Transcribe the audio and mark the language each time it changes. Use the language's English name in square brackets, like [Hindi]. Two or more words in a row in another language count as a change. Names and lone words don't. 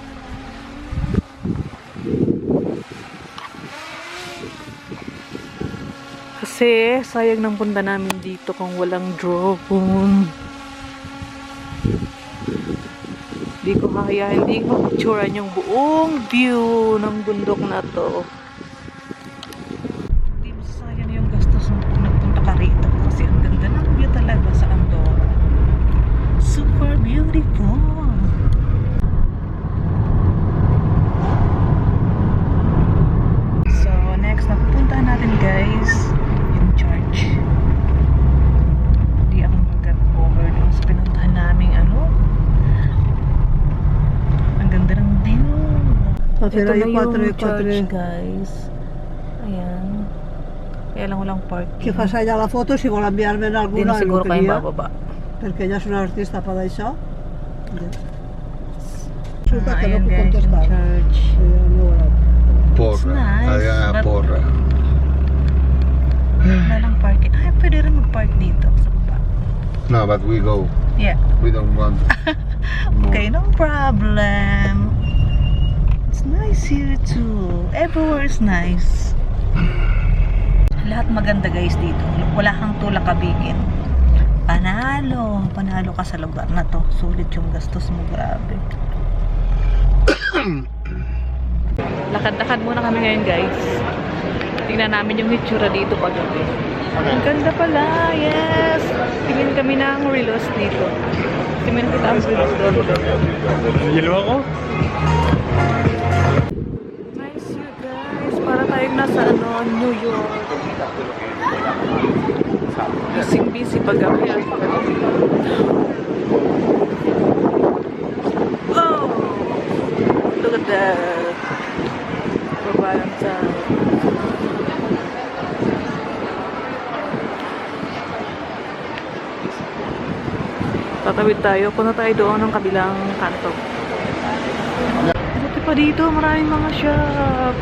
[Filipino] Kasi sayang ng punta namin dito kung walang drone. Hindi ko kaya, hindi ko picturean yung buong view ng bundok na to. Hindi masasayang yung gastos mo kung nagpunta ka rito kasi ang ganda ng view talaga sa Andorra. [English] Super beautiful. [Filipino] So, next na pupuntahan natin guys, yung church. Hindi ako mag-cover dun sa pinuntahan naming ano. Ang ganda ng view. Ito na yung church guys. Ayan. Kaya lang walang parking. [Catalan] Que fas allà la foto, si vol enviar-me en [Filipino] Hindi na [Catalan] alguna, [Filipino] siguro [Catalan] jo [Filipino] kayo [Catalan] queria, bababa. perquè ella és una artista per això. Resulta que no [Filipino] Ayan [Catalan] puc [Filipino] guys, yung [Catalan] contestar. [Filipino] church. [Catalan] No, [English] It's nice, [Catalan] Allá, [English] but- [Catalan] porra. [Filipino] Wala lang parking. Ay, pwede rin mag-park dito sa baba. [English] No, but we go. Yeah. We don't want. Okay, no problem. It's nice here too. Everywhere is nice. [Filipino] Lahat maganda guys dito. Wala kang tulak kabigin. Panalo. Panalo ka sa lugar na to. Sulit yung gastos mo. Grabe. Lakad-lakad muna kami ngayon guys. Tingnan namin yung hitsura dito paggabi. Ang ganda pala. Yes. Tingin kami ng relos dito. Kasi may nakita ang relos doon. [English] Nice view guys. [Filipino] Para tayong nasa New York. Busy paggabi. Oh! [English] Look at that. [Filipino] Babayang sa... Tatawid tayo. Punta tayo doon ng kabilang kanto. Buti pa dito. Maraming mga shops.